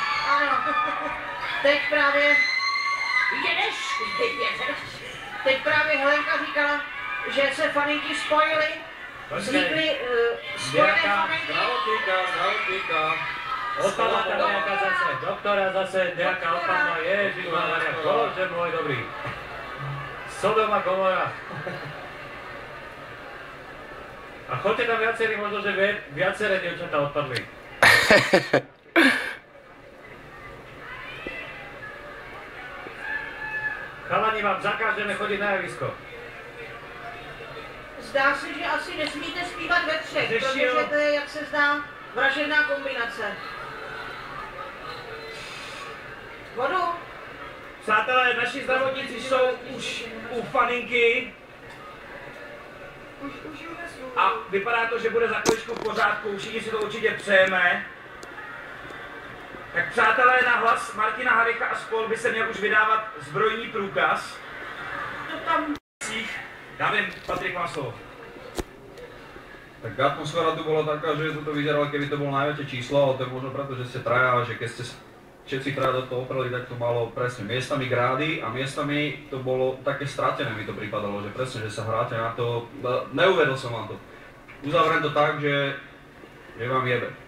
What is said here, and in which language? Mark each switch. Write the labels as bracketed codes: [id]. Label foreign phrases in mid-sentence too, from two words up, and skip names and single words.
[cs] Ano. Teď právě... Jedeš? Teď právě Helenka říkala, že se faninky spojily. Vznikly spojené faninky. Zdravotníka. [sk] Odpadla tam nejaká zase, doktora zase nejaká odpadla, ježišmaria, bože môj dobrý. Sodoma Gomora. A choďte tam viacerí, možno, že viaceré dievčatá odpadli. Chalani, vám zakážeme chodiť na javisko. [cs] Zdá se, že asi nesmíte zpívat ve třech, protože to je, jak se zdá, vražedná kombinace. Vodu? Přátelé, naši zdravotníci jsou už u faninky. A vypadá to, že bude za chvíličku v pořádku, všichni si to určitě přejeme. Tak přátelé, na hlas Martina Harika a spol by se měl už vydávat zbrojní průkaz. To tam... Já vím, Patrik má slovo. [sk] Tak atmosféra tu bola taká, že to vyzeralo, keby to bolo najväčšie číslo, ale to je možno preto, že ste traja, že keď ste všetci traja do toho opreli, tak to malo presne miestami grády a miestami to bolo také stratené, mi to pripadalo, že presne, že sa hráte na to, neuvedol som vám to. Uzavriem to tak, že vám jebe.